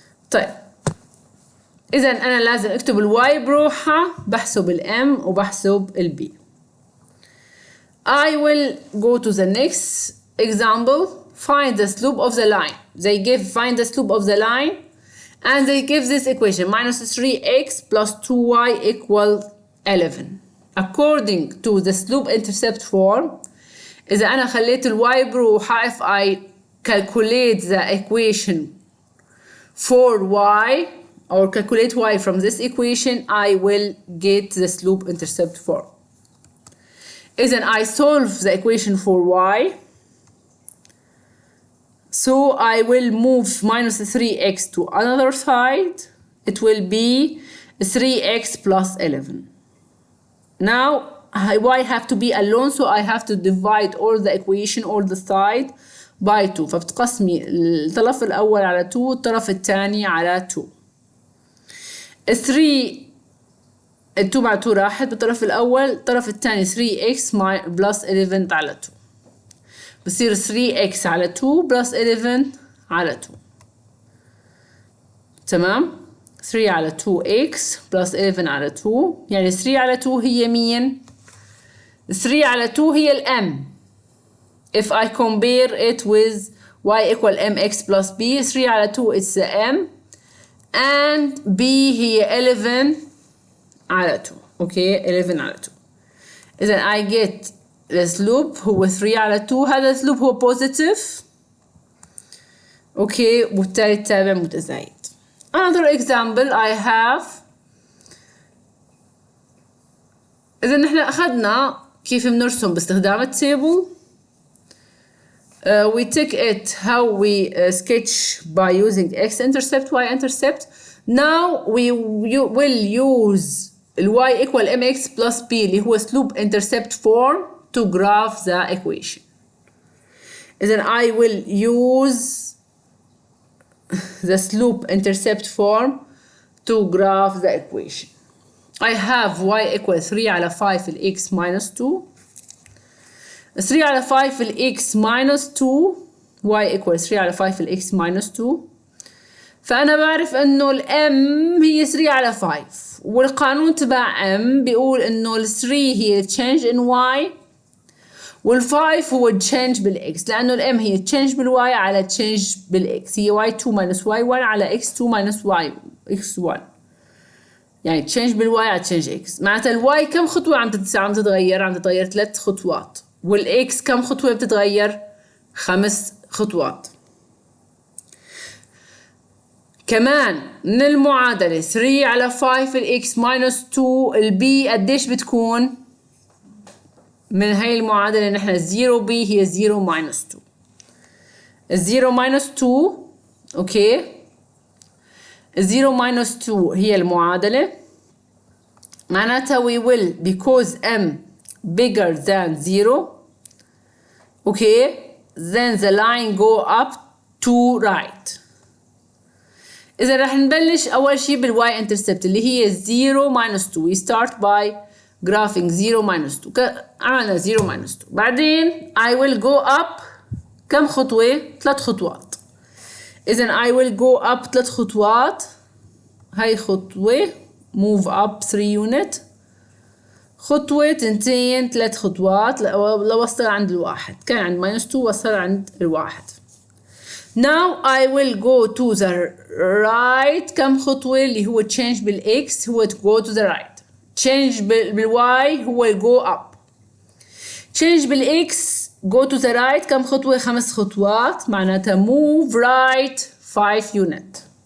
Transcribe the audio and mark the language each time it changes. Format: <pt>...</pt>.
<ar>طيب إذا أنا لازم أكتب الواي بروحها بحسب الام وبحسب البي.</ar> <en>I will go to the next example. Find the slope of the line. They find the slope of the line and they give this equation minus 3x plus 2y equal 11. According to the slope intercept form</en> <ar>إذا أنا خليت الواي بروحها</ar> <en>if I calculate the equation for y or calculate y from this equation, I will get the slope intercept form. Then I solve the equation for y. So I will move minus 3x to another side. It will be 3x plus 11. Now y have to be alone, so I have to divide all the equation or the side by 2.</en> <ar>فبتقسمي الطرف الأول على 2 والطرف الثاني على 2. 3 2 مع 2 راحت بالطرف الأول، الطرف الثاني 3x plus 11 على 2 بصير 3x على 2 plus 11 على 2. تمام 3 على 2x plus 11 على 2 يعني 3 على 2 هي مين؟ 3 على 2 هي الام.</ar> <en>If I compare it with y equal mx plus b 3 على 2 it's the m and b</en> <ar>هي 11 على 2. اوكي 11 على 2.</ar> <en>إذا I get the slope</en> <ar>هو 3 على 2. هذا السلوب هو positive. اوكي وبالتالي التابع متزايد.</ar> <en>Another example I have.</en> <ar>إذا نحن أخذنا كيف بنرسم باستخدام التابل.</ar> <en>We take it how we sketch by using x-intercept, y-intercept. Now we will use y equal mx plus b اللي هو slope intercept form to graph the equation. Then I will use the slope intercept form to graph the equation. I have y equal 3 على 5 x minus 2. 3 على 5 x minus 2 y equal 3 على 5 x minus 2.</en> <ar>فأنا بعرف إنه الm هي 3 على 5 والقانون تبع m بيقول إنه ال 3 هي change in y وال 5 هو change بالx لأنه الm هي change بالy على change بالx هي y2 minus y1 على x2 minus x1 يعني change بالy على change x. معناتها الy كم خطوة عم تتغير؟ عم تتغير 3 خطوات والx كم خطوة بتتغير؟ 5 خطوات. كمان من المعادلة 3 على 5 الx minus 2 الb قديش بتكون؟ من هاي المعادلة نحن 0b هي 0 minus 2.</ar> <en>0 minus 2 okay 0 minus 2</en> <ar>هي المعادلة معناتها</ar> <en>we will because m bigger than 0 okay then the line go up to right.</en> <ar>إذا رح نبلش أول شي بالy intercept اللي هي 0 minus 2.</ar> <en>we start by graphing 0 minus 2 عملنا 0 minus 2 بعدين I will go up</en> <ar>كم خطوة؟ 3 خطوات. إذا</ar> <en>I will go up</en> <ar>3 خطوات هاي خطوة</ar> <en>move up 3 unit.</en> <ar>خطوة تنتين 3 خطوات لو وصل عند الواحد. كان عند -2 وصل عند الواحد.</ar> <en>Now I will go to the right.</en> <ar>كم خطوة اللي هو change بالx هو</ar> <en>go to the right. change بالy هو go up. change بالx go to the right</en> <ar>كم خطوة 5 خطوات معناتها</ar> <en>move right 5 unit.</en>